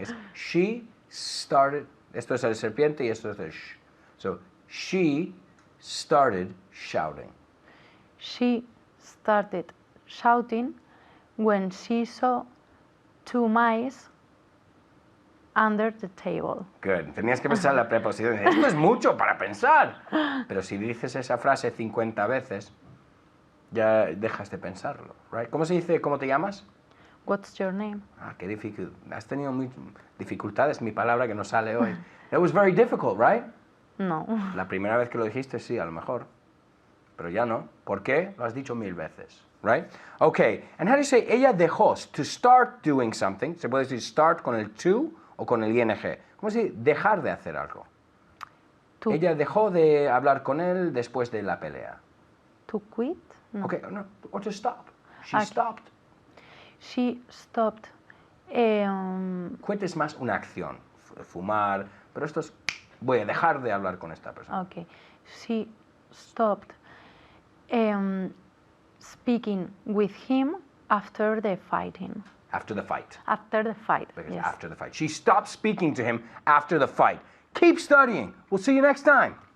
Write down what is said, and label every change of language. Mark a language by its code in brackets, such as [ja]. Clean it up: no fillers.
[es] Es she started, esto es el serpiente y esto es el sh. [en] So, she started shouting. She started shouting when she saw two mice under the table. Good. [es] Tenías que pensar la preposición. Esto es mucho para pensar. Pero si dices esa frase 50 veces, ya dejas de pensarlo, right? ¿Cómo se dice, cómo te llamas? [en] What's your name? [es] Qué difícil. Has tenido dificultades, mi palabra que no sale hoy. [en] It was very difficult, right? [es] No. La primera vez que lo dijiste, sí, a lo mejor. Pero ya no. ¿Por qué? Lo has dicho 1000 veces, right? Okay. [en] And how do you say, [es] ella dejó, [en] to start doing something? [es] Se puede decir start con el to o con el ing. ¿Cómo se dice dejar de hacer algo? [en] To, [es] Ella dejó de hablar con él después de la pelea. [en] to quit? No. Okay, no, or to stop. She Okay. stopped. She stopped. [es] Quit es más una acción, fumar, pero esto es, voy a dejar de hablar con esta persona. [en] Okay. She stopped speaking with him after the fighting. After the fight. After the fight. Because Yes. after the fight. She stopped speaking to him after the fight. Keep studying. We'll see you next time.